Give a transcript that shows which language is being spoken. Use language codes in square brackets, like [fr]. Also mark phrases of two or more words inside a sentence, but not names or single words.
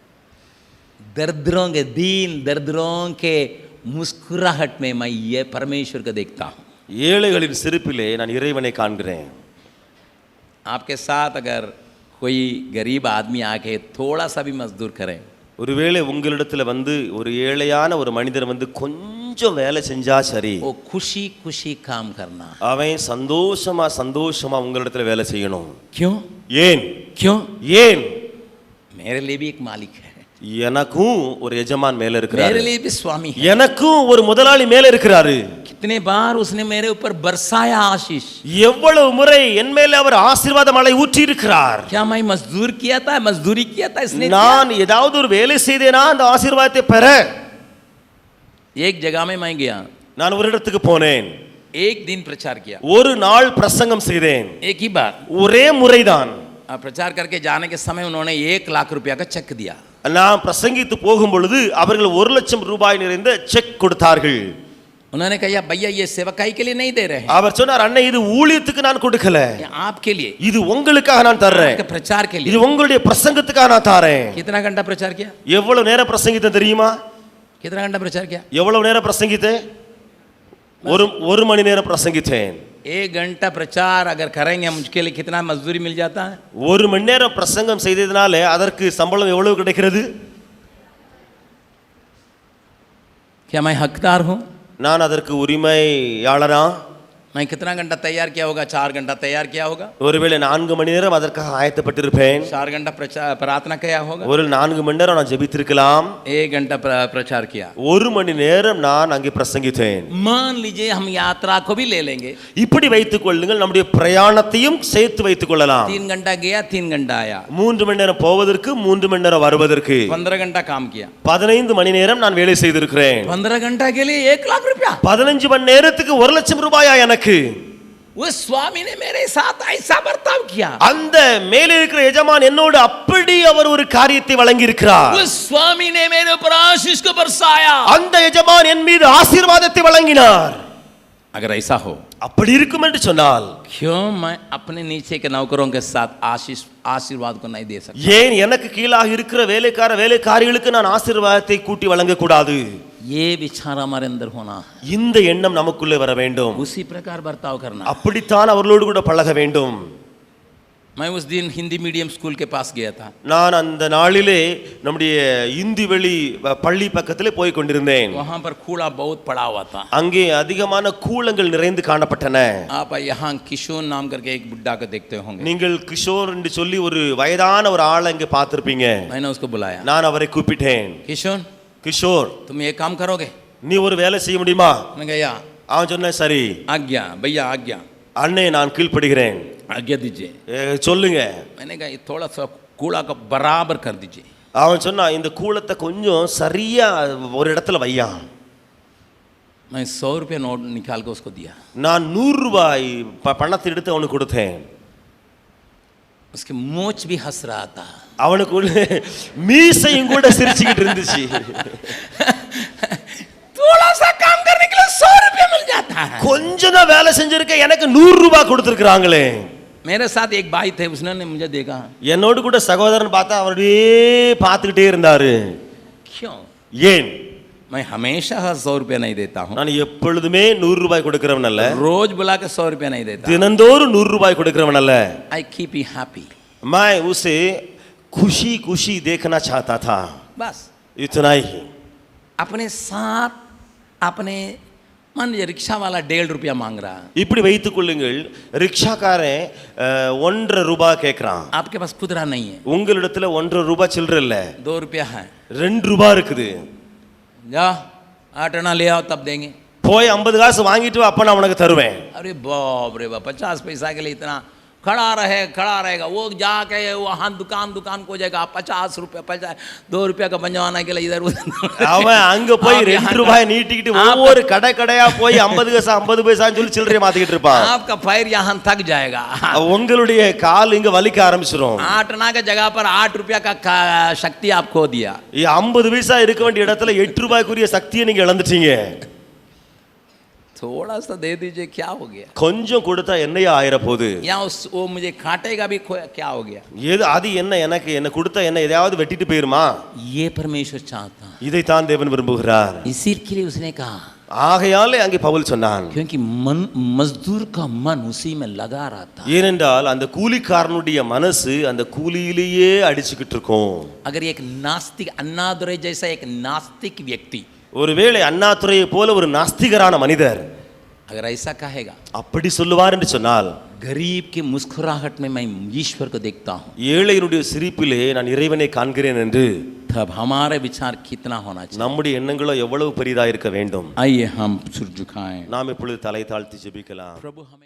[hi] दरिद्रों के मुस्कुराहट में मैं ये परमेश्वर को देखता हूँ. [ta] ஏழைகளின் சிரிப்பிலே நான் இறைவனை காண்கிறேன். [hi] आपके साथ अगर कोई गरीब आदमी आके थोड़ा सा भी मजदूर करे, [ta] ஒருவேளை உங்களிடத்துல வந்து ஒரு ஏழையான ஒரு மனிதர் வந்து கொஞ்சம் வேலை செஞ்சா சரி, [hi] वो खुशी खुशी काम करना. [ta] அவன் சந்தோஷமா சந்தோஷமா உங்களிடத்துல வேலை செய்யணும். [hi] क्यों? [ta] ஏன் [hi] क्यों? [ta] ஏன்? [hi] मेरे लिए भी एक मालिक है, [ta] எனக்கும் ஒரு எஜமான் மேல [hi] मेरे [ta] இருக்கிறாரு, [hi] लिए भी स्वामी है. [ta] எனக்கும் ஒரு முதலாளி மேல இருக்கிறாரு. [hi] कितने बार उसने मेरे ऊपर बरसाया आशीष. [ta] எவ்வளவு முறை என் மேல அவர் ஆசீர்வாத மழை ஊற்றி இருக்கிறார். [hi] क्या मैं मजदूरी किया था इसने? [ta] நான் ஏதாவது ஒரு வேலை செய்தேனா அந்த ஆசீர்வாதத்தை பெற? [hi] एक जगह में मैं गया, [ta] நான் ஒரு இடத்துக்கு போனேன். [hi] एक दिन प्रचार किया, [ta] ஒரு நாள் பிரசங்கம் செய்தேன். [hi] एक ही बार। [ta] ஒரே முறைதான். [hi] प्रचार करके जाने के समय उन्होंने 1 लाख रुपया का चेक दिया। [ta] நான் பிரசங்கித்து போகும் பொழுது அவர்கள் 1 லட்சம் ரூபாய் நிறைந்த செக் கொடுத்தார்கள். [hi] उन्होंने कहा भैया ये सेवकाई के लिए नहीं दे रहे हैं, [ta] அவர் சொன்னார், அண்ணே இது ஊழியத்துக்கு நான் கொடுக்கல, [hi] ये आपके लिए, [ta] இது உங்களுக்காக நான் தர்றேன், [hi] आपके प्रचार के [ta] இது [hi] लिए। [ta] உங்களுடைய பிரசங்கத்துக்காக நான் தரேன். [hi] कितना घंटा प्रचार किया? [ta] எவ்வளவு நேரம் பிரசங்கித்தேன் தெரியுமா? [hi] कितना घंटा प्रचार किया? [ta] எவ்வளவு நேரம் பிரசங்கித்தேன்? ஒரு மணி நேரம் பிரசங்கித்தேன். [hi] 1 घंटा प्रचार अगर करेंगे मुझके लिए कितना मजदूरी मिल जाता है? [ta] 1 மணி நேரம் பிரசங்கம் செய்ததனால அதற்கு சம்பளம் எவ்வளவு கிடைக்கிறது? [hi] क्या मैं हकदार हूँ? [ta] நான் அதற்கு உரிமையாளனா? [hi] मैं कितना घंटा तैयार किया होगा? 4 घंटा तैयार किया होगा। [ta] ஒருவேளை 4 மணி நேரம் அதற்காக ஆயத்தப்பட்டிருப்பேன். [hi] 4 घंटा प्रार्थना किया होगा। [ta] ஒரு 4 மணி நேரம் நான் ஜெபித்திருக்கலாம். [hi] 1 घंटा प्रचार किया। [ta] 1 மணி நேரம் நான் அங்கே பிரசங்கித்தேன். [hi] मान लीजिए हम यात्रा को भी ले लेंगे, [ta] இப்படி வைத்துக் கொள்ளுங்கள், நம்முடைய பிரயாணத்தையும் சேர்த்து வைத்துக் கொள்ளலாம். [hi] 3 घंटा गया 3 घंटा आया, [ta] 3 மணி நேரம் போவதற்கு 3 மணி நேரம் வருவதற்கு [hi] 15 घंटा काम किया। [ta] 15 மணி நேரம் நான் வேலை செய்திருக்கிறேன். [hi] 15 घंटा के लिए 1 लाख रुपया। [ta] 15 மணி நேரத்துக்கு 1 லட்சம் ரூபாயா எனக்கு? [hi] वो स्वामी ने मेरे साथ ऐसा बर्ताव किया, [ta] அந்த மேலே இருக்கிற எஜமான் என்னோடு அப்படி அவர் ஒரு காரியத்தை வழங்கி இருக்கிறார். [hi] वो स्वामी ने मेरे ऊपर आशीष को बरसाया। [ta] அந்த எஜமான் என் மீது ஆசீர்வாதத்தை வழங்கினார். [hi] अगर ऐसा हो, [ta] அப்படி இருக்கும் என்று சொன்னால் [hi] क्यों मैं अपने नीचे के नौकरों के साथ आशीर्वाद को नहीं दे सकता? [ta] ஏன் எனக்கு கீழாக இருக்கிற வேலைக்காரிகளுக்கு நான் ஆசீர்வாதத்தை கூட்டி வழங்க கூடாது? [hi] ये विचार हमारे अंदर होना, [ta] இந்த எண்ணம் நமக்குள்ளே வர வேண்டும். [hi] उसी प्रकार बर्ताव करना। [ta] அப்படித்தான் அவர்களோடு கூட பழக வேண்டும். [hi] मैं उस दिन हिंदी [en] medium school [hi] के पास गया था। [ta] நான் அந்த நாளிலே நம்முடைய இந்தி வெளி பள்ளி பக்கத்திலே போய் கொண்டிருந்தேன். [hi] वहां पर कूड़ा बहुत पड़ा हुआ था। [ta] அங்கே அதிகமான கூளங்கள் நிறைந்து காணப்பட்டன. [hi] आप यहाँ किशोर नाम करके एक बुड्ढा को देखते होंगे। [ta] நீங்கள் கிஷோர் என்று சொல்லி ஒரு வயதான ஒரு ஆளை அங்கே பார்த்திருப்பீங்க. [hi] मैंने उसको बुलाया, [ta] நான் அவரை கூப்பிட்டேன். கிஷோர், [hi] तुम ये काम करोगे? [ta] நீ ஒரு வேலை செய்ய முடியுமா? [hi] मैं गया, [ta] அவன் சொன்ன சரி [hi] आज्ञा भैया आज्ञा, [ta] அண்ணே நான் கீழ்ப்படுகிறேன், [hi] आज्ञा दीजिए। [ta] சொல்லுங்க. [hi] मैंने कहा ये थोड़ा सा कूड़ा का बराबर कर दीजिए। [ta] அவன் சொன்னா இந்த கூளத்தை கொஞ்சம் சரியா ஒரு இடத்துல வையா. [hi] मैं 100 रुपया नोट निकाल के उसको दिया। [ta] நான் 100 ரூபாய் பணத்தை எடுத்து அவனுக்கு கொடுத்தேன். [hi] उसके मोच भी हंस रहा था, [ta] அவனுக்கு மீசையும் கூட சிரிச்சுக்கிட்டு இருந்துச்சு. [hi] थोड़ा सा काम करने के लिए 100 रुपया मिल जाता है। [ta] கொஞ்சம் தான் வேலை செஞ்சிருக்க, எனக்கு 100 ரூபாய் கொடுத்திருக்காங்களே. [hi] मेरे साथ एक भाई थे, उसने मुझे देखा, [ta] என்னோடு கூட சகோதரன் பார்த்தா அவரே பார்த்துக்கிட்டே இருந்தாரு. [hi] क्यों? [ta] ஏன்? [hi] मैं हमेशा 100 रुपया नहीं देता हूँ, [ta] நான் எப்பொழுதுமே 100 ரூபாய் கொடுக்கிறவன் அல்ல. [hi] रोज बुला के 100 रुपया नहीं देता। [ta] தினந்தோறும் 100 ரூபாய் கொடுக்கிறவன் அல்ல. [en] I keep you happy, [hi] मैं उसे खुशी खुशी देखना चाहता था, बस इतना ही. अपने साथ अपने मान लीजिए रिक्शा वाला 1.5 रुपया मांग रहा, [ta] இப்படி வைத்துக் கொள்ளுங்கள், ரிக்ஷாக்காரன் 1.5 ரூபாய் கேட்கறான். [hi] आपके पास खुदरा नहीं है, [ta] உங்களிடத்துல 1.5 ரூபாய் சில்லற இல்ல, [hi] 2 रुपया है, [ta] 2 ரூபாய் இருக்குது. [hi] जा 8 आना ले आओ तब देंगे। [ta] போய் 50 காசு வாங்கிட்டு வா, அப்ப நான் உனக்கு தருவேன். [hi] अरे बाप रे बाप, 50 पैसा के लिए इतना खड़ा रहेगा, वो जाके वहाँ दुकान को जाएगा 50 रुपया 2 रुपया का बनवाने के लिए इधर उधर। [ta] அவன் அங்க போய் 2 ரூபாய் நீட்டிக்கிட்டு ஒவ்வொரு கடையா போய் 50 பைசான்னு சொல்லி சில்லறைய மாத்திக்கிட்டு இருப்பான். [hi] आपका पैर यहाँ थक जाएगा, [ta] உங்களுடைய கால் இங்க வலிக்க ஆரம்பிச்சிரும். [hi] 8 आना के जगह पर 8 रुपया का शक्ति आप खो दिया। [ta] 50 பைசா இருக்க வேண்டிய இடத்துல 8 ரூபாய்க்குரிய சக்தியை நீங்க இழந்துட்டீங்க. [hi] थोड़ा सा दे दीजिए, क्या हो गया? [ta] கொஞ்சம் கொடுத்தா என்னையா ஆயிர போகுது? [hi] या वो मुझे काटेगा भी, क्या हो गया? [ta] ஏது அது என்ன கொடுத்தா என்ன எதையாவது வெட்டிட்டு போயிருமா? [hi] ये परमेश्वर चाहता, [ta] இதைத்தான் தேவன் விரும்புகிறார். [hi] इसीलिए उसने कहा, [ta] ஆகையாலே அங்கே பவுல் சொன்னான், [hi] क्योंकि मजदूर का मन उसी में लगा रहता। [ta] ஏனென்றால் அந்த கூலிக்காரனுடைய மனசு அந்த கூலியிலேயே அடிச்சுக்கிட்டு இருக்கும். [hi] अगर एक नास्तिक अन्नादुरै जैसा एक नास्तिक व्यक्ति, [ta] ஒருவேளை அண்ணாதுரையை போல ஒரு நாஸ்திகரான மனிதர் [hi] अगर ऐसा कहेगा, [ta] அப்படி சொல்லுவார் என்று சொன்னால், [hi] गरीब के मुस्कुराहट में मैं ईश्वर को देखता हूँ, [ta] ஏழையினுடைய சிரிப்பிலே நான் இறைவனை காண்கிறேன் என்று, [hi] तब हमारे विचार कितना होना चाहिए? [ta] நம்முடைய எண்ணங்களோ எவ்வளவு பெரிதா இருக்க வேண்டும். [hi] आइए हम सिर झुकाएं, [ta] நாம் இப்பொழுது தலை தாழ்த்தி ஜெபிக்கலாம். [hi] प्रभु हमें